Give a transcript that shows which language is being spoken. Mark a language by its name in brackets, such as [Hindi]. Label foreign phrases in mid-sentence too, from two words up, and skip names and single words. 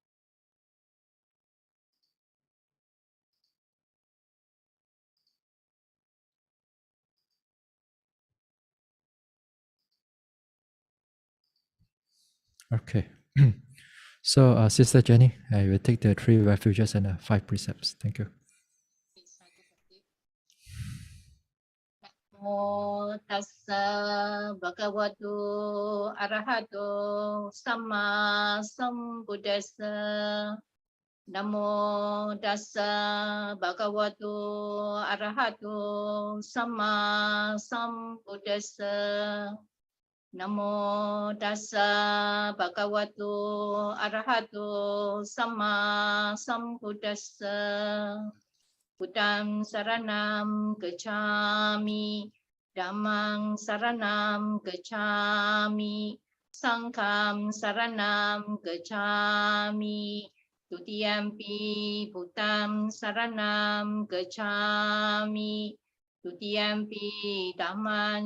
[English] Okay. So, Sister Jenny, I will take the 3 refuges and 5 precepts. Thank you. [Pali] โมตัสสะภะคะวะโตอะระหะโตสัมมาสัมพุทธัสสะนะโมตัสสะ ภะคะวะโตอะระหะโตสัมมาสัมพุทธัสสะนะโมตัสสะ ภะคะวะโตอะระหะโตสัมมาสัมพุทธัสสะพุท ธังสรณังคัจฉามิ Dhammang saranam gacchami, Sangham saranam gacchami, Tutiyampi Bhutam saranam gacchami, Tutiyampi Dhamman